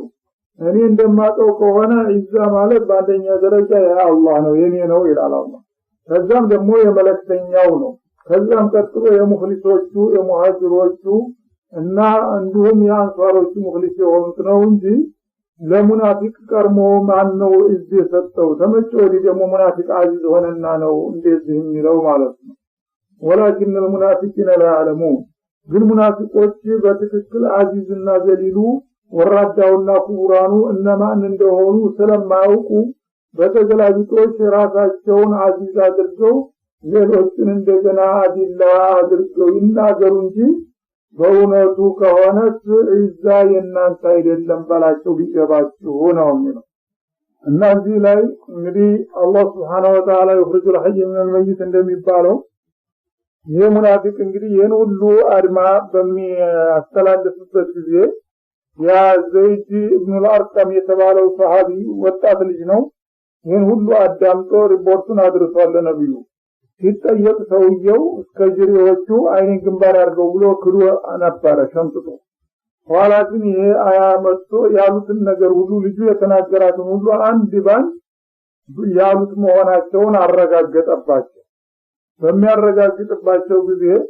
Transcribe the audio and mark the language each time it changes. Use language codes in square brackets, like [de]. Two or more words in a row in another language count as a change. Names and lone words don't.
[am] እኔ እንደማውቀው ከሆነ ኢዛ ማለት በአንደኛ ደረጃ የአላህ ነው የኔ ነው ይላል አላህ። ከዛም ደግሞ የመለክተኛው ነው። ከዛም ቀጥሎ የሙኽሊሶቹ የሙሃጅሮቹ እና እንዲሁም የአንሷሮቹ ሙኽሊስ የሆኑት ነው እንጂ ለሙናፊቅ ቀርሞ ማን ነው እዚህ የሰጠው? ተመጭ ወዲህ ደግሞ ሙናፊቅ አዚዝ ሆነና ነው እንደዚህ የሚለው ማለት ነው። ወላኪን المنافقين لا يعلمون ግን ሙናፊቆች በትክክል አዚዝና ዘሊሉ ወራዳውና ኩራኑ እነማን እንደሆኑ ስለማያውቁ በተገላቢጦች ራሳቸውን አዚዝ አድርገው ሌሎችን እንደገና አዲላ አድርገው ይናገሩ እንጂ በእውነቱ ከሆነስ ኢዛ የእናንተ አይደለም በላቸው ቢገባችሁ ነው የሚለው። እና እዚህ ላይ እንግዲህ አላህ [ar] سبحانه وتعالى يخرج الحي من الميت [am] እንደሚባለው ይሄ ሙናፊቅ እንግዲህ ይህን ሁሉ አድማ በሚያስተላልፍበት ጊዜ ያ ዘይድ ኢብኑ አልአርቀም የተባለው ሰሃቢ ወጣት ልጅ ነው። ይህን ሁሉ አዳምጦ ሪፖርቱን አድርሷል ለነብዩ። ሲጠየቅ ሰውየው እስከ ጅሪዎቹ አይኔን ግንባር አድርገው ብሎ ክዶ ነበር ሸምጥቶ። ኋላ ግን ይሄ አያ መጥቶ ያሉትን ነገር ሁሉ ልጁ የተናገራትን ሁሉ አንድ ባንድ ያሉት መሆናቸውን አረጋገጠባቸው። በሚያረጋግጥባቸው ጊዜ